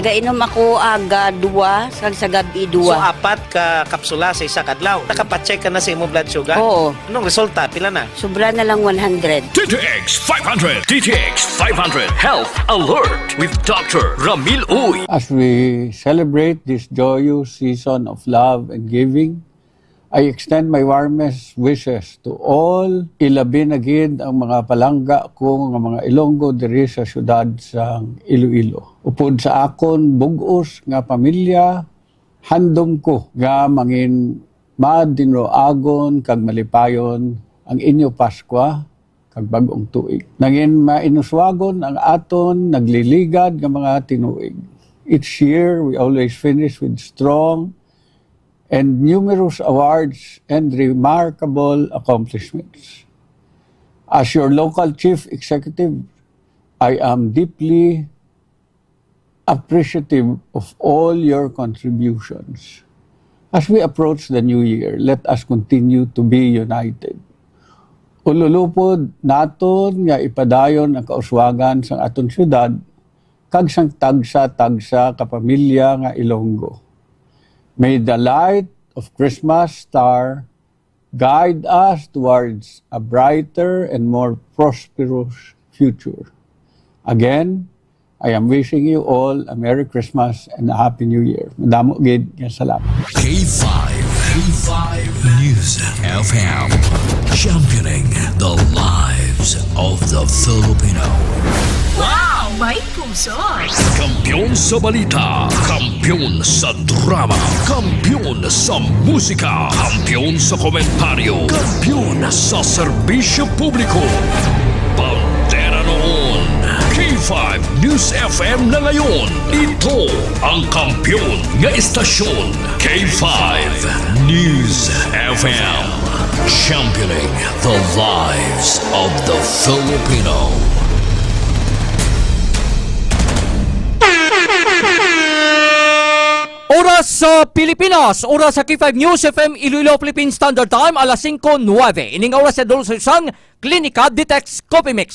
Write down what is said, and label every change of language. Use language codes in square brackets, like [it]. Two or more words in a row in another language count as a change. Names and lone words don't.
[hil] Nagainom ako aga 2, sa gabi 2. So apat ka kapsula sa isa kadlaw. Nakapacheck ka na sa imo blood sugar? Oo. Anong resulta? Pila na? Sobra na lang 100. DTX 500. [en] DTX 500 Health Alert with Dr. Ramil Uy. As we celebrate this joyous season of love and giving, I extend my warmest wishes to all. [hil] Ilabi na gid ang mga palangga ko nga mga Ilonggo diri sa syudad sa Iloilo. Upod sa akon bugos nga pamilya, handom ko nga mangin madinroagon kag malipayon ang inyo Paskwa kag bag-ong tuig. Nangin mainuswagon ang aton nagliligad nga mga tinuig. [en] Each year, we always finish with strong and numerous awards and remarkable accomplishments. As your local chief executive, I am deeply appreciative of all your contributions. As we approach the new year, let us continue to be united. [hil] Ululupod naton nga ipadayon ang kauswagan sa aton syudad kag sang tagsa-tagsa kapamilya nga Ilonggo. [en] May the light of Christmas star guide us towards a brighter and more prosperous future. Again, I am wishing you all a Merry Christmas and a Happy New Year. [hil] Madamo gid nga salamat. [en] K5 News FM, championing the lives of the Filipino. [hil] Wow! May puso! Kampiyon sa balita, kampiyon sa drama, kampiyon sa musika, kampiyon sa komentaryo, kampiyon sa serbisyo publiko. [tl] Pantera noon, K5 News FM na ngayon. [hil] Ito ang kampiyon nga istasyon, K5 News FM, [en] championing the lives of the Filipino. [hil] Oras sa Pilipinas, oras sa K5 News FM Iloilo Philippine Standard Time, alas 5:09. Ining oras sa dolo sa isang Klinika Detox Coffee Mix.